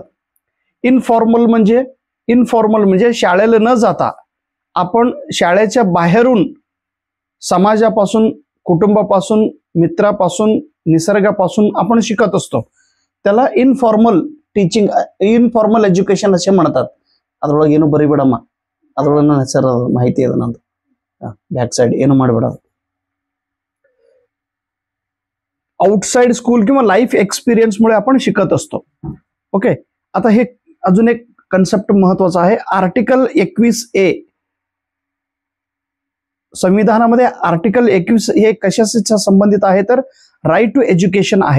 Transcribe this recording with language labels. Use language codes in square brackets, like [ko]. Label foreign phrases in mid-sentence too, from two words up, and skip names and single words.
[mr] इनफॉर्मल म्हणजे शाळेला न जाता आपण शाळेच्या बाहेरून, समाजापासून, कुटुंबापासून, मित्रापासून, निसर्गापासून आपण शिकत असतो. त्याला [en] informal teaching, informal education [mr] असे म्हणतात. [kn] ಅದ್ರೊಳಗೆ ಏನು ಬರಿಬೇಡಮ್ಮ, ಅದ್ರೊಳಗೆ ನನ್ನ ಹೆಸರು ಮಾಹಿತಿ ಇದೆ ನಂದು, [en] back side [kn] ಏನು ಮಾಡಬೇಡ. [en] outside school [mr] किंवा [en] life experienceमुळे [mr] आपण शिकत असतो. ओके. आता हे अजून एक कन्सेप्ट महत्वाचा आहे, आर्टिकल 21A. संविधानामध्ये आर्टिकल 21 हे कशाशी संबंधित आहे तर [en] right to education [mr] आहे.